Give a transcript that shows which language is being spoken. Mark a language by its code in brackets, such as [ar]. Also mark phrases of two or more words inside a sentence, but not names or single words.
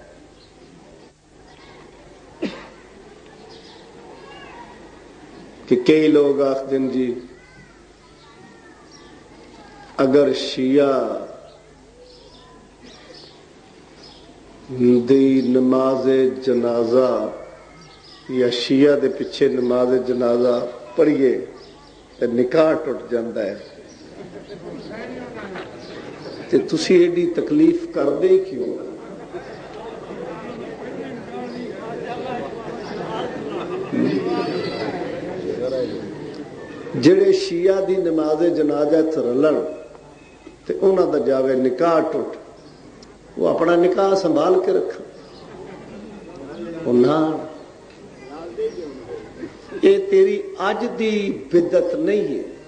[pa] کہ کئی لوگ آخدیں جی اگر شیعہ دی نماز جنازہ یا شیعہ دے پیچھے نماز جنازہ پڑھیے [ur] تو نکاح ٹوٹ جاتا ہے۔ [pa] تے تسی ایڈی تکلیف کر دے کیوں؟ جڑے شیعہ دی نماز جنازہ رلن تے انہاں دا جاوے نکاح ٹوٹ، وہ اپنا نکاح سنبھال کے رکھا، یہ تیری اج دی بدعت نہیں ہے.